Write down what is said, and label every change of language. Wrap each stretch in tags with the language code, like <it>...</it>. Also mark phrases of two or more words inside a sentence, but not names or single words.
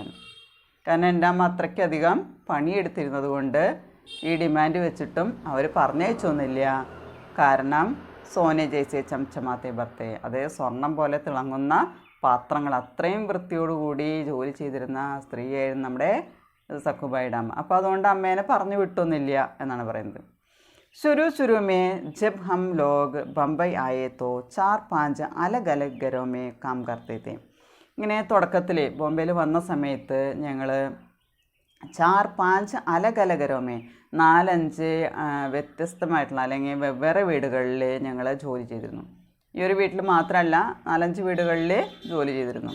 <ml>കാരണം എൻ്റെ അമ്മ അത്രയ്ക്കധികം പണിയെടുത്തിരുന്നത് കൊണ്ട് ഈ ഡിമാൻഡ് വെച്ചിട്ടും അവർ പറഞ്ഞയച്ചൊന്നുമില്ല. കാരണം</ml> <hi>सोने जैसे चमचमाते बर्तन,</hi> <ml>അതായത് സ്വർണം പോലെ തിളങ്ങുന്ന പാത്രങ്ങൾ അത്രയും വൃത്തിയോടുകൂടി ജോലി ചെയ്തിരുന്ന സ്ത്രീയായിരുന്നു നമ്മുടെ സക്കുബായിയുടെ അമ്മ. അപ്പോൾ അതുകൊണ്ട് അമ്മേനെ പറഞ്ഞു വിട്ടൊന്നുമില്ല എന്നാണ് പറയുന്നത്.</ml> <hi>शुरू में जब हम लोग बम्बई आए तो 4-5 अलग अलग घरों में काम करते थे.</hi> <ml>ഇങ്ങനെ തുടക്കത്തിൽ ബോംബെയിൽ വന്ന സമയത്ത് ഞങ്ങൾ 4-5</ml> <hi>अलग अलग घरों में,</hi> <ml>4-5 വ്യത്യസ്തമായിട്ടുള്ള അല്ലെങ്കിൽ വെവ്വേറെ വീടുകളിൽ ഞങ്ങൾ ജോലി ചെയ്തിരുന്നു. ഈ ഒരു വീട്ടിൽ മാത്രമല്ല 4-5 വീടുകളിൽ ജോലി ചെയ്തിരുന്നു.</ml>